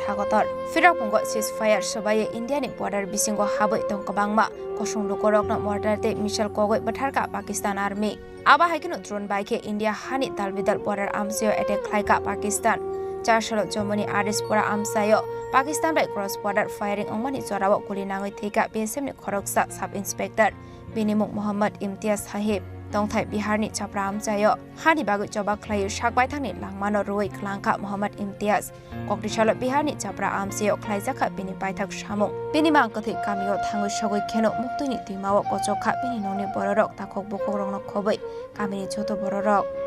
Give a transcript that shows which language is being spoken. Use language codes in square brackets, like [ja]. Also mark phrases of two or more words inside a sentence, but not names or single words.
[brx] हागतर फिराकुंगो [en] cease fire [brx] सबाये इंडिया नि बॉर्डर बिसिंगो हाबै दंकबांगमा कोसुंग लुकोरकन बॉर्डर ते मिसाइल कोगै बथारका पाकिस्तान आर्मी आबा हाइकिनो ड्रोन बाइके इंडिया हानि दालबिदाल बॉर्डर आमसियो अटैक खाइका पाकिस्तान चारशाल जम्मूनि आरएसपुरा आमसायो पाकिस्तान बाय [en] cross border firing [brx] अंगमानि जोराव गुली नांगै थेका बीएसएफ नि खरकसा [en] sub inspector [brx] बिनिमुख मोहम्मद इम्तियाज साहिब दंथाय बिहारनि चापरा आमसायो हानि बागै जवाब खलायो साकबायथांनि लांमानो रुइ खलांखा मोहम्मद इम्तियाज कक्टिशाल बिहारनि चापरा आमसायो खलाइजाखा बिनि पाइथाक सामुं बिनि मांकथै गामियाव थाङै सगै खेनो मुक्तनि दैमाव गचखा बिनि ननि बररक ताखक बखरंनो खबै गामिनि छोटो बररक